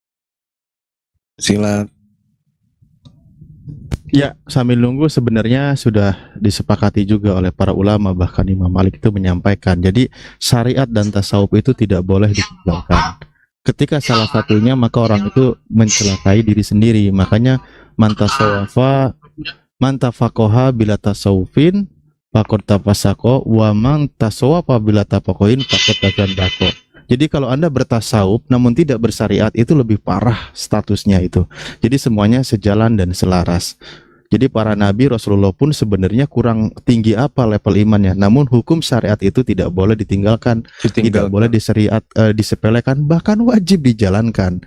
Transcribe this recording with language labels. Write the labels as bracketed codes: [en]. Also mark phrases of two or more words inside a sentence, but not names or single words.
[id] Ya, sambil nunggu sebenarnya sudah disepakati juga oleh para ulama, bahkan Imam Malik itu menyampaikan. Jadi syariat dan tasawuf itu tidak boleh ditinggalkan. Ketika salah satunya maka orang itu mencelakai diri sendiri. [ar] Makanya من تفقه بلا تصوف فقد تفسق ومن تصوف بلا تفقه فقد تزندق. [id] Jadi kalau Anda bertasawuf namun tidak bersyariat itu lebih parah statusnya itu. Jadi semuanya sejalan dan selaras. Jadi para nabi Rasulullah pun sebenarnya kurang tinggi apa level imannya. Namun hukum syariat itu tidak boleh ditinggalkan. Tidak boleh disepelekan, bahkan wajib dijalankan.